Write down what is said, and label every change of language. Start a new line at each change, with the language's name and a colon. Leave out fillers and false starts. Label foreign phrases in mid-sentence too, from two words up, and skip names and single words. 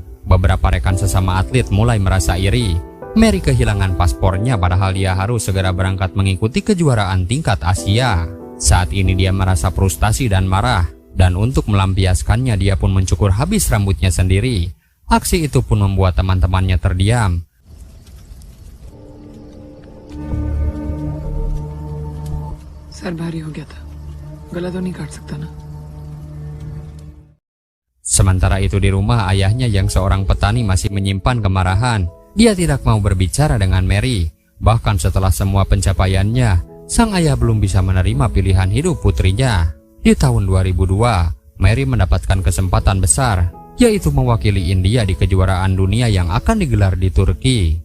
Indonesian: Beberapa rekan sesama atlet mulai merasa iri. Mary kehilangan paspornya padahal dia harus segera berangkat mengikuti kejuaraan tingkat Asia. Saat ini dia merasa frustasi dan marah, dan untuk melampiaskannya dia pun mencukur habis rambutnya sendiri. Aksi itu pun membuat teman-temannya terdiam.
Hindi: सर भारी हो गया था, गला तो नहीं काट सकता ना.
Indonesian: Sementara itu di rumah, ayahnya yang seorang petani masih menyimpan kemarahan. Dia tidak mau berbicara dengan Mary. Bahkan setelah semua pencapaiannya, sang ayah belum bisa menerima pilihan hidup putrinya. Di tahun 2002, Mary mendapatkan kesempatan besar, yaitu mewakili India di kejuaraan dunia yang akan digelar di Turki.